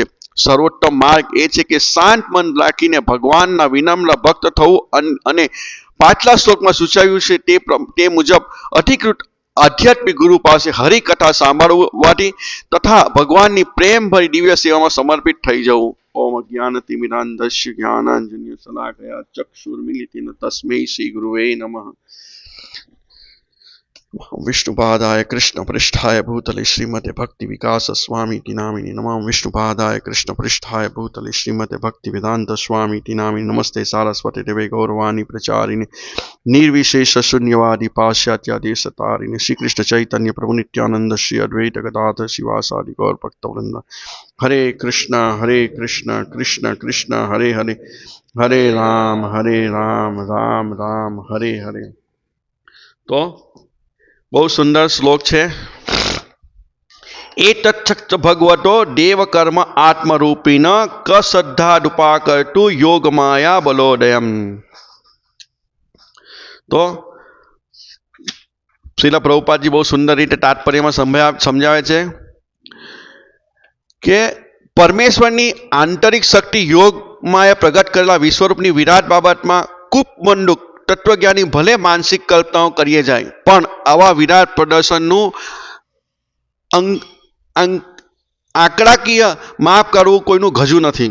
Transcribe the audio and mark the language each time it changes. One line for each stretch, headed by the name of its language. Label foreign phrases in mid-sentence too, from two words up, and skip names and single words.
Gujarati: સર્વોત્તમ માર્ગ એ છે કે શાંત મન રાખીને ભગવાનના વિનમ્ર ભક્ત થવું અને પાછલા શ્લોકમાં સૂચવ્યું છે તે મુજબ અધિકૃત આધ્યાત્મિક ગુરુ પાસે હરિકથા સાંભળવાથી તથા ભગવાનની પ્રેમભરી દિવ્ય સેવામાં સમર્પિત થઈ જવું.
Sanskrit: ઓમ જ્ઞાનતિમિરાન્ધસ્ય જ્ઞાનાંજન્ય શલાકયા ચક્ષુર્મિલિતેન તસ્મૈ શ્રી ગુરુવે નમઃ. विष्णुपादाय कृष्ण पृष्ठाय भूतले श्रीमते भक्ति विकास स्वामी नामिनी नमः. विष्णुपादाय कृष्ण पृष्ठाय भूतले श्रीमते भक्ति वेदांत स्वामी नामिनी नमस्ते सारस्वती देवे गौरवाणी प्रचारिणे निर्विशेष शून्यवादी पाश्चात्यादेशतारिणे श्री कृष्ण चैतन्य प्रभु नित्यानंद श्री अद्वैत गदाधर शिवासादि गौर भक्तवृंद. हरे कृष्ण कृष्ण कृष्ण हरे हरे, हरे राम राम राम हरे हरे.
Gujarati: तो બહુ સુંદર શ્લોક છે.
Sanskrit: એ તત્સક્ત ભગવતો દેવ કર્મ આત્મરૂપીન ક શ્રદ્ધાદુપા કરતું યોગ માયા બલોદયમ.
Gujarati: તો શ્રીલ પ્રભુપાદજી બહુ સુંદર રીતે તાત્પર્યમાં સમજાવે છે કે પરમેશ્વરની આંતરિક શક્તિ યોગમાં એ પ્રગટ કરેલા વિશ્વરૂપની વિરાટ બાબતમાં કૂપમંડુક તત્વજ્ઞાની ભલે માનસિક કલ્પનાઓ કરીએ જાય, પણ આવા વિરાટ પ્રદર્શનનું આંકડાકીય માપ કરવું કોઈનું ગજુ નથી.